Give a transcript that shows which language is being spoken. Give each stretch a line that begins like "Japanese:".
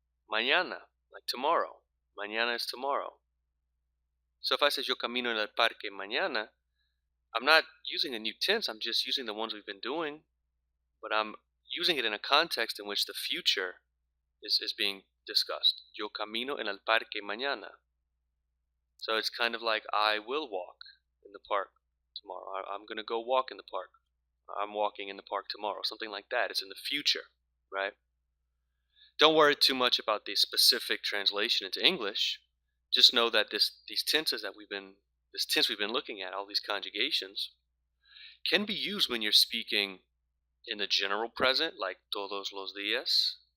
English: Mañana, like tomorrow. Mañana is tomorrow. So if I say
Spanish: yo camino en el parque mañana,
English: I'm not using a new tense, I'm just using the ones we've been doing, but I'm using it in a context in which the future is being discussed.
Spanish: Yo camino en el parque mañana.
English: So it's kind of like I will walk in the park tomorrow. I'm going to go walk in the park. I'm walking in the park tomorrow. Something like that. It's in the future, right? Don't worry too much about the specific translation into English. Just know that this tense we've been looking at, all these conjugations, can be used when you're speaking in the general present, like
Spanish: todos los días.